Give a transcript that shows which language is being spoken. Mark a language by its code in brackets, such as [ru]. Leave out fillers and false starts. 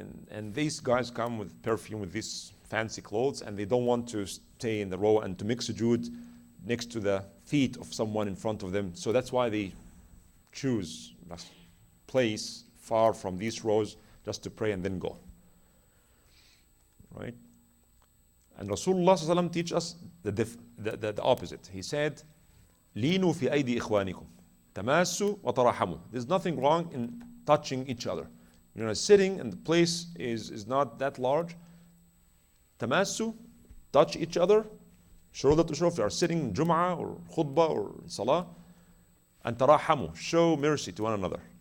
[en] And these guys come with perfume, with these fancy clothes, and they don't want to stay in the row and to make sujood next to the feet of someone in front of them. So that's why they choose a place far from these rows just to pray and then go, right? And Rasulullah ﷺ teaches us the opposite. [ar] He said, لِينُوا فِي أَيْدِي إِخْوَانِكُمْ تَمَاسُوا وَتَرَحَمُوا. [en] There's nothing wrong in touching each other. Sitting and the place is not that large. Tamasu, touch each other, shoulder to shoulder. If you are sitting in Jum'ah or Khutbah or Salah. And tarahamu, show mercy to one another.